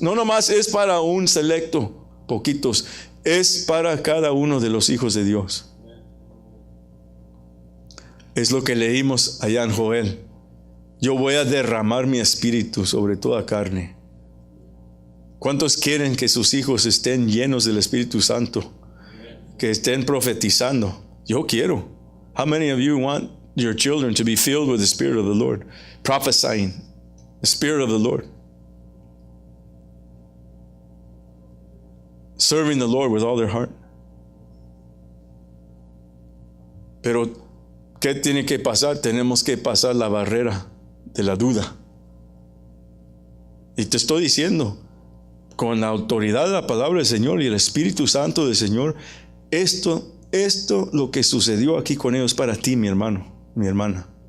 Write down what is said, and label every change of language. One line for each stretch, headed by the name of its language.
Spanish: No nomás es para un selecto, poquitos, es para cada uno de los hijos de Dios. Es lo que leímos allá en Joel. Yo voy a derramar mi espíritu sobre toda carne. ¿Cuántos quieren que sus hijos estén llenos del Espíritu Santo? Que estén profetizando. Yo quiero.
English: How many of you want your children to be filled with the Spirit of the Lord? Prophesying. The Spirit of the Lord. Serving the Lord with all their heart.
Spanish: Pero, ¿qué tiene que pasar? Tenemos que pasar la barrera de la duda. Y te estoy diciendo, con la autoridad de la palabra del Señor y el Espíritu Santo del Señor, esto lo que sucedió aquí con ellos para ti, mi hermano, mi hermana.